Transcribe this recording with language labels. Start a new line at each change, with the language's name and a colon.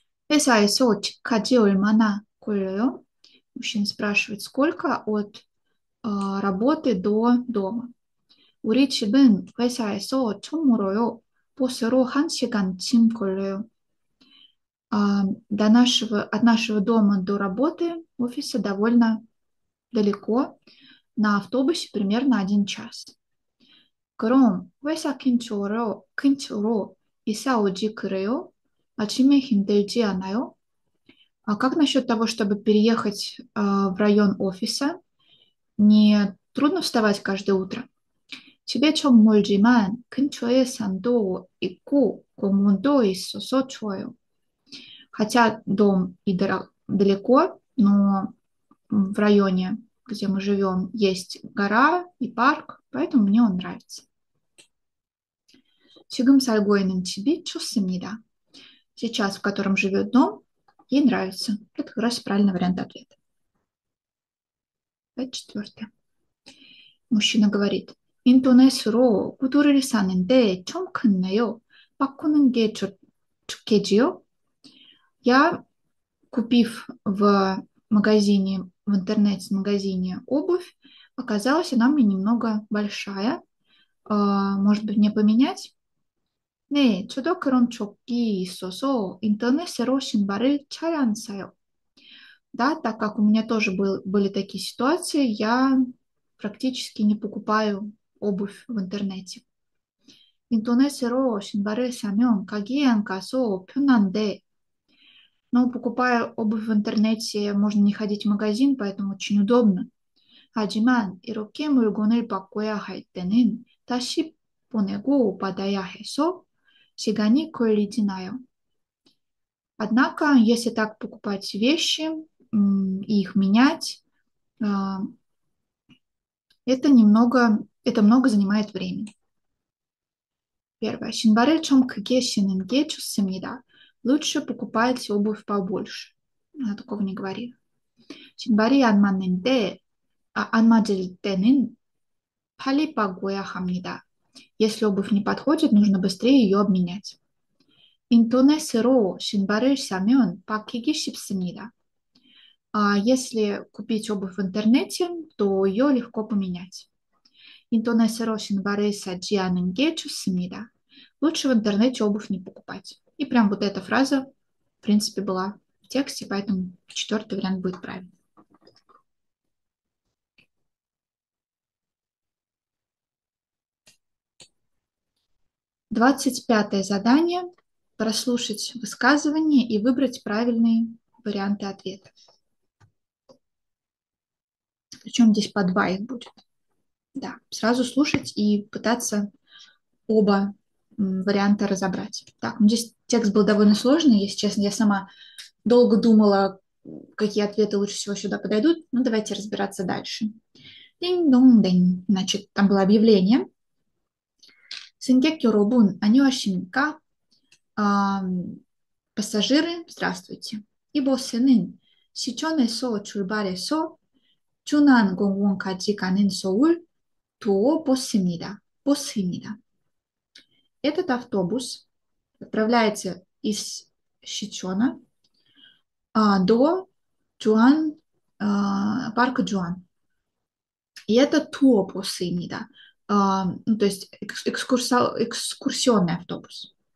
Korean: 회사에서 집까지 얼마나 걸려요?
Russian: Мужчина спрашивает, сколько от работы до дома.
Korean: 우리 집은 회사에서 좀 멀어요. 버스로 1시간쯤 걸려요.
Russian: от нашего дома до работы, офиса довольно далеко. На автобусе примерно 1 час.
Korean: 그럼 회사 근처로 이사 오지 그래요? 아침에 힘들지 않아요?
Russian: А как насчет того, чтобы переехать в район офиса? Не трудно вставать каждое утро?
Korean: 집에 좀 멀지만 근처에 산도 있고 공원도 있어서 좋아요.
Russian: Хотя дом и далеко, но в районе, где мы живем, есть гора и парк, поэтому мне он нравится.
Korean: 지금 살고 있는 집이 좋습니다.
Russian: Сейчас, в котором живет дом, ей нравится. Это как раз правильный вариант ответа. 4. Мужчина говорит,
Korean: 인터넷으로 구두를 샀는데 좀 크네요. 바꾸는 게 좋겠지요?
Russian: Я, купив в магазине, в интернет-магазине обувь, оказалась она мне немного большая. Может быть, мне поменять?
Korean: 네, 저도 그런 적이 있어서 인터넷으로 신발을 잘 안 사요.
Russian: Да, так как у меня тоже были такие ситуации, я практически не покупаю обувь в интернете.
Korean: 인터넷으로 신발을 사면 가게에 안 가서 편한데,
Russian: но покупая обувь в интернете, можно не ходить в магазин, поэтому очень удобно.
Korean: 하지만 이렇게 물건을 바꿔야 할 때는 다시 보내고 받아야 해서 시간이 걸리지나요?
Russian: Однако, если так покупать вещи и их менять, это много занимает времени. Первое.
Korean: 신발을 좀 크게 신는 게 좋습니다.
Russian: Лучше покупать обувь побольше. Она такого не говорила.
Korean: 신발이 안 맞을 때는 빨리 바꿔야 합니다.
Russian: Если обувь не подходит, нужно быстрее ее обменять.
Korean: 인터넷으로 신발을 사면 바뀌기 쉽습니다.
Russian: Если купить обувь в интернете, то ее легко поменять.
Korean: 인터넷으로 신발을 사지 않은 게 좋습니다.
Russian: Лучше в интернете обувь не покупать. И прям вот эта фраза, в принципе, была в тексте, поэтому 4 вариант будет правильный. Двадцать пятое задание. Прослушать высказывание и выбрать правильные варианты ответа. Причем здесь по 2 их будет. Да, сразу слушать и пытаться оба варианта разобрать. Так, ну здесь текст был довольно сложный, если честно. Я сама долго думала, какие ответы лучше всего сюда подойдут. Ну, давайте разбираться дальше. Динь-дong-динь. Значит, там было объявление.
Korean: 승객 여러분, 안녕하십니까?
Russian: Пассажиры, здравствуйте.
Korean: 이 버스는 시청에서 출발해서 중앙공원까지 가는 서울 도어버스입니다. 버스입니다.
Russian: Этот автобус отправляется из Сичона до парка Джуан. И это туобус입니다. То есть экскурсионный автобус.